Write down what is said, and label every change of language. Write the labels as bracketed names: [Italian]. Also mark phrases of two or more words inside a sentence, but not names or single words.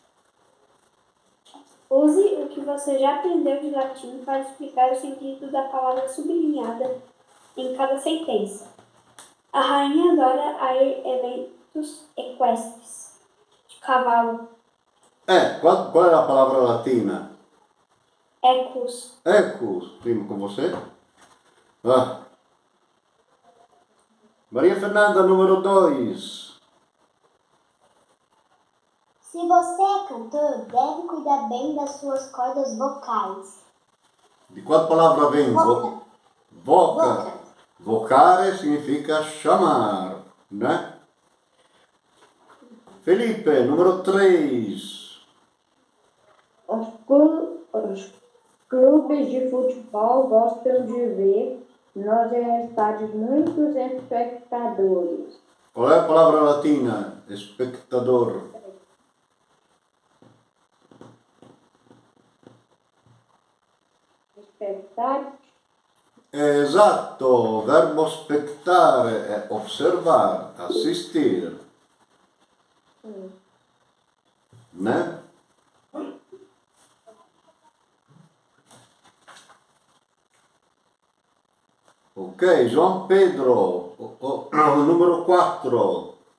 [Portuguese] Use o que você já aprendeu de latim para explicar o sentido da palavra sublinhada em cada sentença. A rainha adora ir eventos equestres de cavalo. Qual é a palavra latina? Equus. Equus. Primo com você. Maria Fernanda, número 2. Se você é cantor, deve cuidar bem das suas cordas vocais. De qual palavra vem? Voca. Vocare significa chamar, né? Felipe, número 3. Os clubes de futebol gostam de ver nos estádios muitos espectadores. Qual é a palavra latina? Espectador. Espectar. Esatto, o verbo spectare è osservar, assistir. Né? Ok, João Pedro, número 4.